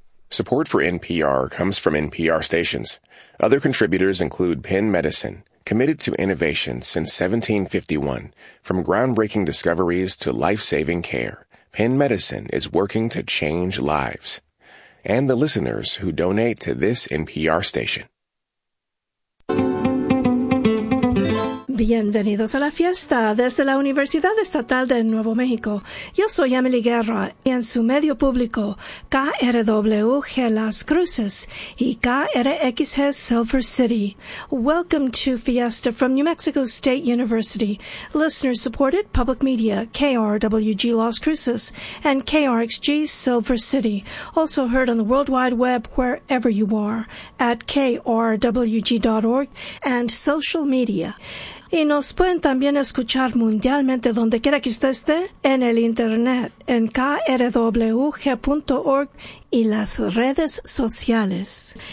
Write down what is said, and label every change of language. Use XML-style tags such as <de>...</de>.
<en>Support for NPR comes from NPR stations. Other contributors include Penn Medicine, committed to innovation since 1751, from groundbreaking discoveries to life-saving care, Penn Medicine is working to change lives. And the listeners who donate to this NPR station.</en> <es>Bienvenidos a la fiesta desde la Universidad Estatal de Nuevo México. Yo soy Emily Guerra, y en su medio público, KRWG Las Cruces y KRXG Silver City.</es> <en>Welcome to Fiesta from New Mexico State University. Listener-supported public media, KRWG Las Cruces and KRXG Silver City. Also heard on the World Wide Web wherever you are at KRWG.org and social media.</en> <es>Y nos pueden también escuchar mundialmente donde quiera que usted esté, en el internet, en krwg.org y las redes sociales.</es>